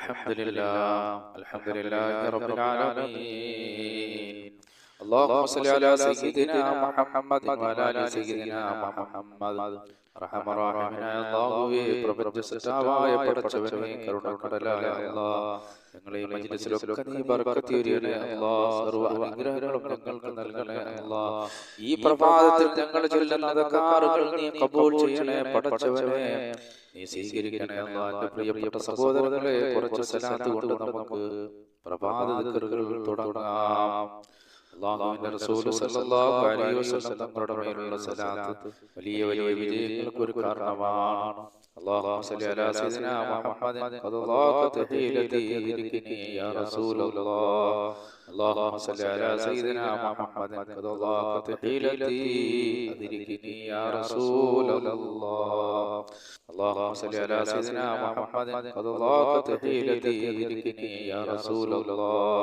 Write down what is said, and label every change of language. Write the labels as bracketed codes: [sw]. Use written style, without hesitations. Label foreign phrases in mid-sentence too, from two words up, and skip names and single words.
[ar] الحمد لله رب العالمين. اللهم صل على سيدنا محمد وعلى آل سيدنا محمد. [ml] റഹ്മാനായ അല്ലാഹുവേ, പ്രപഞ്ച സൃഷ്ടാവായ പടച്ചവനേ, കരുണക്കടലായ അല്ലാഹ്, ഞങ്ങളെ ഈ മജ്‌ലിസിലൊക്കെ നീ ബർക്കത്ത് ചൊരിയണേ അല്ലാഹ്. സർവ്വ അനുഗ്രഹങ്ങളും ഞങ്ങൾക്ക് നൽകണേ അല്ലാഹ്. ഈ പ്രഭാതത്തിൽ ഞങ്ങൾ ചൊല്ലുന്ന അദ്കാറുകൾ നീ ഖബൂൽ ചെയ്യണേ പടച്ചവനേ, നീ സ്വീകരിക്കണേ അല്ലാഹ്. എൻ്റെ പ്രിയപ്പെട്ട സഹോദരങ്ങളെ, കുറച്ച് സലാത്ത് കൊണ്ട് നമുക്ക് പ്രഭാത ദിക്റുകൾ തുടങ്ങാം. അല്ലാഹുവിന്റെ റസൂൽ [ar] صلى الله عليه وسلم [ml] തങ്ങളുടെ മേലുള്ള സലാത്ത് വലിയ വലിയ വിജയങ്ങൾക്ക് ഒരു കാരണമാണ്. [ar] اللهم صل على سيدنا محمد قد ضاقت حيلتي أدركني يا رسول الله. اللهم صل على سيدنا محمد قد ضاقت حيلتي أدركني يا رسول الله. اللهم صل على سيدنا محمد قد ضاقت حيلتي أدركني يا رسول الله.